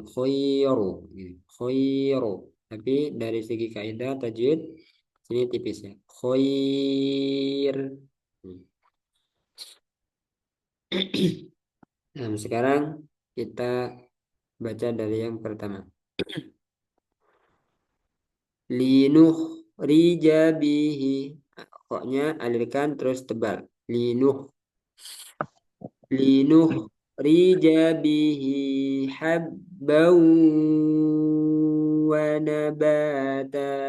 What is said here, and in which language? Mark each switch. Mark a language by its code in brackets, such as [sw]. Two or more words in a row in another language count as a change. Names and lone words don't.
[ar] Khairu. Gitu. Khairu. [id] Tapi dari segi kaidah tajwid sini tipis ya. [ar] Khair. Hmm. [id] Nah, sekarang kita baca dari yang pertama. [ar] لنخرج به. [id] Koknya alirkan terus tebal. [ar] Linuh. لنخرج به حبا ونباتا.